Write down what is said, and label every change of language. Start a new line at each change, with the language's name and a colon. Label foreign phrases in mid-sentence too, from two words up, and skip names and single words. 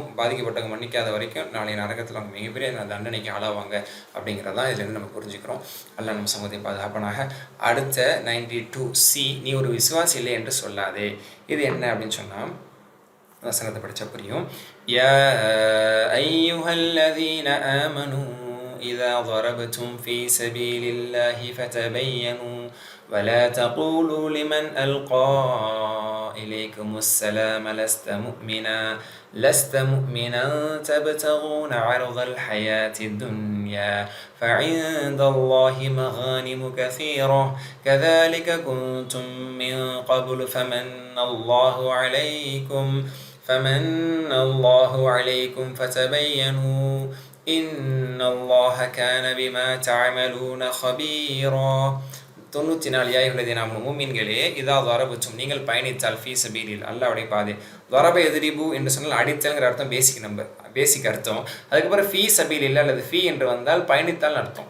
Tamil: பாதிக்கப்பட்டவங்க மன்னிக்காத வரைக்கும் நாளைய நரகத்தில் அவங்க மிகப்பெரிய தண்டனைக்கு ஆளாவாங்க அப்படிங்கிறதான் இதிலேருந்து நம்ம புரிஞ்சுக்கிறோம். அல்லாஹ் நம்ம சமூகத்தை பாதுகாப்பனாக. அடுத்த 92C, நீ ஒரு விசுவாசி இல்லை என்று சொல்லாதே. இது என்ன அப்படின்னு சொன்னால், வசனத்தை படித்தா புரியும்.
Arabic: يا أيها الذين آمنوا إذا ضربتم في سبيل الله فتبينوا ولا تقولوا لمن ألقى إليكم السلام لست مؤمنا تبتغون عرض الحياة الدنيا فعند الله مغانم كثيرة كذلك كنتم من قبل فمن الله عليكم فتبينوا إن الله كان بما تعملون خبيرا.
Tamil: 94
Arabic: يا أيها الذين آمنوا
Tamil: மூமின்களே
Arabic: إذا ضربتم
Tamil: நீங்கள் பயணித்தால்
Arabic: في سبيل
Tamil: அல்லாஹ்வுடைய பாதை. தரப எதிரிபு என்று சொன்னால் அடித்தல்ங்கிற அர்த்தம் பேசிக் அர்த்தம். அதுக்கப்புறம்
Arabic: في سبيل
Tamil: அல்லது ஃபீ என்று வந்தால் பயணித்தால் அர்த்தம்.